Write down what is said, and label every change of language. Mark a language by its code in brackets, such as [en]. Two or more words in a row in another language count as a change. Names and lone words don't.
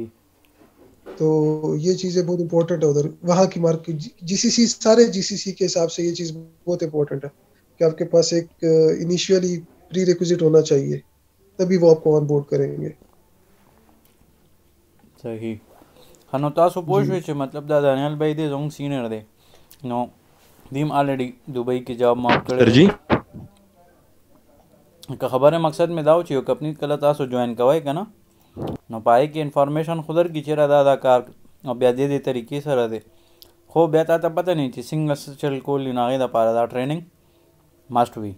[ur] تو یہ چیزیں بہت امپورٹنٹ ہے ادھر. وہاں کی مارکیٹ جی سی سی، سارے جی سی سی کے حساب سے یہ چیز بہت امپورٹنٹ ہے کہ آپ کے پاس ایک انیشیلی [en] pre requisite [ur] ہونا چاہیے، تبھی وہ آپ کو [en] on board [ur] کریں گے. सही. [ps] نو تاسو پوه شوئ چې مطلب دا دانیال بھائی دی زموږ سینیر دی، نو دیم آلریډي دوبۍ کې جاب ماف کړی. که خبره مقصد مې دا و چې یو کمپني کله تاسو جوین کوئ که نه نو په هغې کې انفارمیشن خو درکړي چېرې دا کار او بیا دې طریقې سره دی، خو بیا تا ته پته نه چې څنګه څه چل کول نو هغې دپاره دا [en] training must [ps] وي.